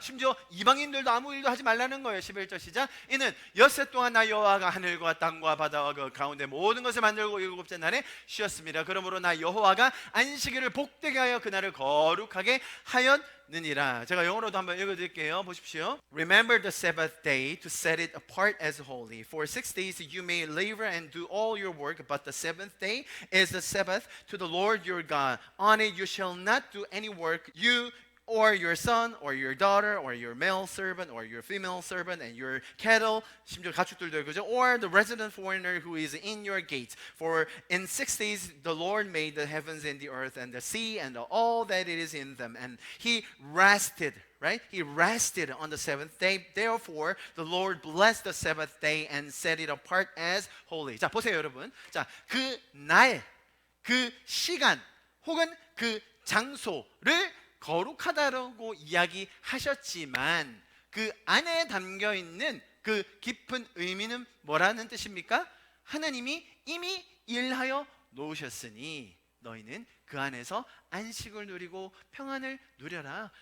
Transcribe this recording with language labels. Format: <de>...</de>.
<ko>심지어 이방인들도 아무 일도 하지 말라는 거예요. 11절 시작. 이는 엿새 동안 나 여호와가 하늘과 땅과 바다와 그 가운데 모든 것을 만들고 일곱째 날에 쉬었습니다. 그러므로 나 여호와가 안식일을 복되게 하여 그날을 거룩하게 하였느니라. 제가 영어로도 한번 읽어드릴게요. 보십시오.</ko> <en>Remember the Sabbath day to set it apart as holy. For 6 days you may labor and do all your work, but the seventh day is the Sabbath to the Lord your God. On it you shall not do any work, you or your son or your daughter or your male servant or your female servant and your cattle,</en> <ko>심지어 가축들도 그죠?</ko> <en>Or the resident foreigner who is in your gates. For in 6 days the Lord made the heavens and the earth and the sea and all that it is in them, and he rested. Right? He rested on the seventh day. Therefore, the Lord blessed the Sabbath day and set it apart as holy.</en> <ko>자, 보세요, 여러분. 자, 그 날, 그 시간, 혹은 그 장소를 거룩하다라고 이야기하셨지만 그 안에 담겨 있는 그 깊은 의미는 뭐라는 뜻입니까? 하나님이 이미 일하여 놓으셨으니 너희는 그 안에서 안식을 누리고 평안을 누려라.</ko>